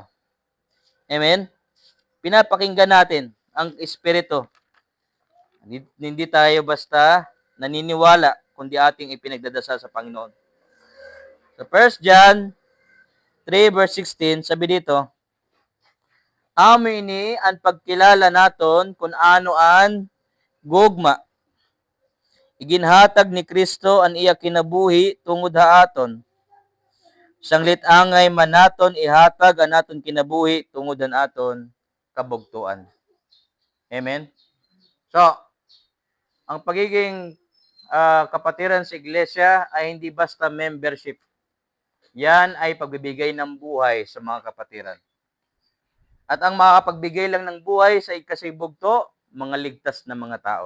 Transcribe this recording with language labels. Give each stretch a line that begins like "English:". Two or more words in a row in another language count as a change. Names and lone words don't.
Filipino: Amen? Pinapakinggan natin ang Espiritu. Hindi tayo basta naniniwala, kundi ating ipinagdadasal sa Panginoon. So, 1 John 3 verse 16, sabi dito,
Waray: amo ini ang pagkilala naton kung ano an gugma. Iginhatag ni Kristo ang iya kinabuhi tungod haaton. Sanglit angay man naton ihatag ang naton kinabuhi tungod an aton kabugtuan.
Filipino: Amen? So, ang pagiging kapatiran sa iglesia ay hindi basta membership. Yan ay pagbibigay ng buhay sa mga kapatiran. At ang makakapagbigay lang ng buhay sa ikasibugto, mga ligtas na mga tao.